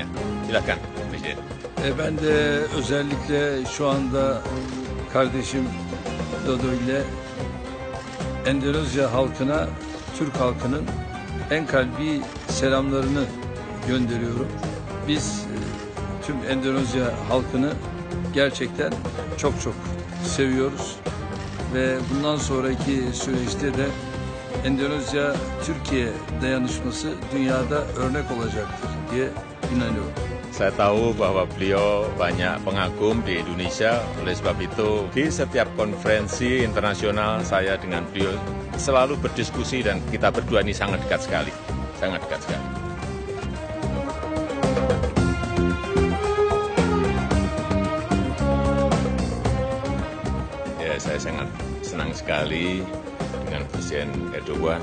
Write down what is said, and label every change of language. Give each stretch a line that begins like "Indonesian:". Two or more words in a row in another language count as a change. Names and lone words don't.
Indonesian: Silakan, Presiden.
Turkish: Ben de özellikle şu anda kardeşim Dodo ile Endonezya halkına, Türk halkının en kalbi selamlarını gönderiyorum. Biz tüm Endonezya halkını gerçekten çok seviyoruz. Ve bundan sonraki süreçte de Endonezya-Türkiye dayanışması dünyada örnek olacaktır diye inanıyorum.
Indonesian: Saya tahu bahwa beliau banyak pengagum di Indonesia, oleh sebab itu di setiap konferensi internasional saya dengan beliau selalu berdiskusi dan kita berdua ini sangat dekat sekali. Saya sangat senang sekali dengan Presiden Erdogan.